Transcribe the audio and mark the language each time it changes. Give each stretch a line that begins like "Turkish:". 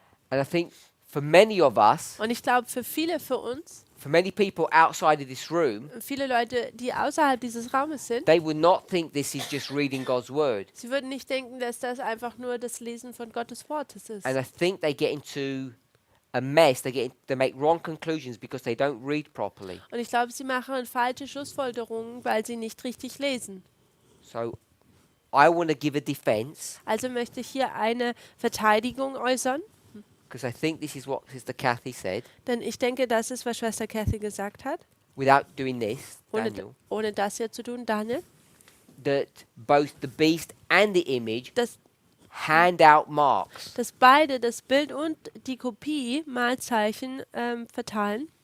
English: And I think for many of us,
German: Und ich glaube, für uns,
English: for many people outside of this room,
German: viele Leute, die außerhalb dieses Raumes sind,
English: they would not think this is just reading God's word.
German: sie würden nicht denken, dass das einfach nur das Lesen von Gottes Wortes ist.
English: And I think they get into a mess. They make wrong conclusions because they don't read properly.
German: Und ich glaube, sie machen falsche Schlussfolgerungen, weil sie nicht richtig lesen.
English: So I want to give a defense
German: Also möchte ich hier eine Verteidigung äußern,
English: because I think this is what Sister Kathy said.
German: denn ich denke, das ist, was Schwester Kathy gesagt hat,
English: Without doing this,
German: ohne,
English: Daniel,
German: ohne das hier zu tun, Daniel,
English: that both the beast and the image
German: dass
English: hand out marks.
German: beide, das Bild und die Kopie, Mahlzeichen verteilen.